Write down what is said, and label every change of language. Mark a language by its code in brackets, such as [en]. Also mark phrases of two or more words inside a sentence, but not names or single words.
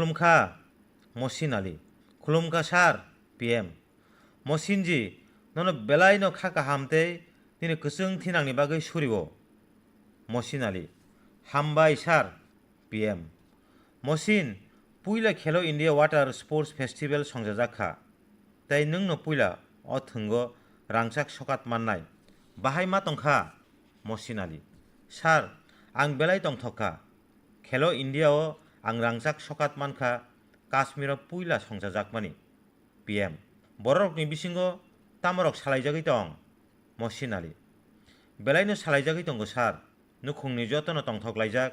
[trp] खुलुमखा सार पीएम मसिन जी ननो बेलायनो खाका हामते दिनै गोसों थिनांनि बागै सुरिवो मसिन आली हामबाय सार पीएम मसिन पुइला खेलो इंडिया वाटर स्पोर्ट्स फेस्टिवल संजाजाखा ताइ नोंनो पुइला अ थोंगो रांचाक सकात माननाय बाहाय मा तंखा मसिन आली सार आं बेलाय तंथका खेलो इंडिया ओ आं रांचाक सकात मानखा काश्मीर पुइला संजाजाकमानि पीएम बररकनि बिसिंगो तामरक सालायजागै दं मसिन आली बेलायनो सालायजागै दंगो सार नुखुंनि जतनो तंथकलायजाक